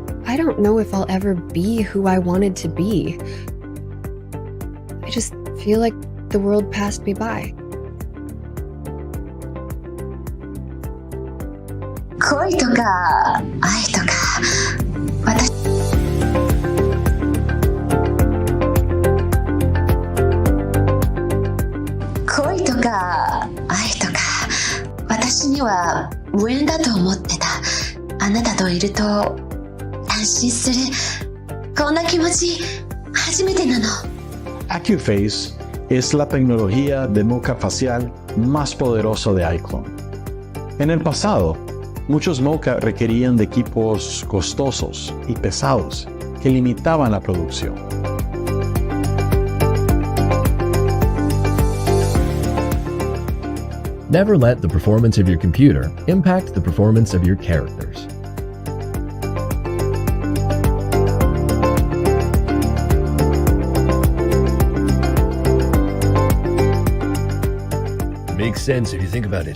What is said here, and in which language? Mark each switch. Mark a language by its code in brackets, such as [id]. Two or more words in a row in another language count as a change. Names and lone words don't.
[en] I don't know if I'll ever be who I wanted to be. I just feel like the world passed me by. [ja] 恋とか愛とか私恋とか愛とか私には無縁だと思ってた。あなたといると安心する。こんな気持ち初めてなの。 [es] AccuFACE es la tecnología de moca facial más poderosa de iClone. En el pasado, muchos moca requerían de equipos costosos y pesados que limitaban la producción. [en] Never let the performance of your computer impact the performance of your characters. Makes sense if you think about it.